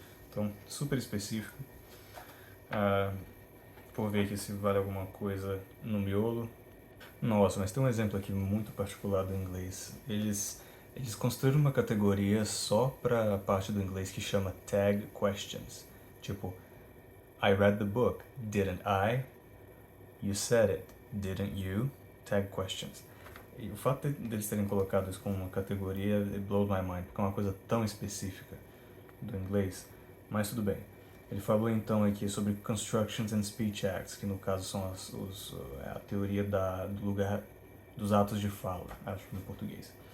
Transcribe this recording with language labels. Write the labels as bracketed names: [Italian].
[Portuguese] Então, super específico. Vou ver aqui se vale alguma coisa no miolo. Nossa, mas tem um exemplo aqui muito particular do inglês. Eles construíram uma categoria só para a parte do inglês que chama tag questions. [English] Tipo, I read the book, didn't I? You said it, didn't you? Tag questions. [Portuguese] E o fato deles terem colocado isso como uma categoria, [English] it blows my mind, [Portuguese] porque é uma coisa tão específica do inglês. Mas tudo bem. Ele falou então aqui sobre Constructions and Speech Acts, que no caso são a teoria do lugar dos atos de fala, acho que no português.